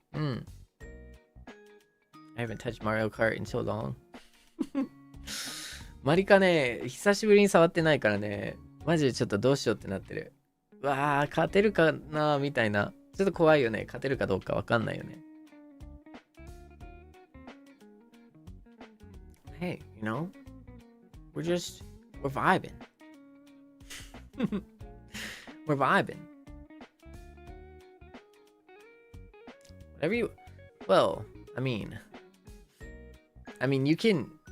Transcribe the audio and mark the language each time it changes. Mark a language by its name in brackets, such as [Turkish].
[English] I haven't touched Mario Kart in so long. [Japanese] マリカね、久しぶりに触ってないからね、マジでちょっとどうしようってなってる。うわー、勝てるかなみたいな。ちょっと怖いよね。勝てるかどうかわかんないよね。 [English] Hey, you know, we're vibing. We're vibing. Whatever you, well, I mean, you can.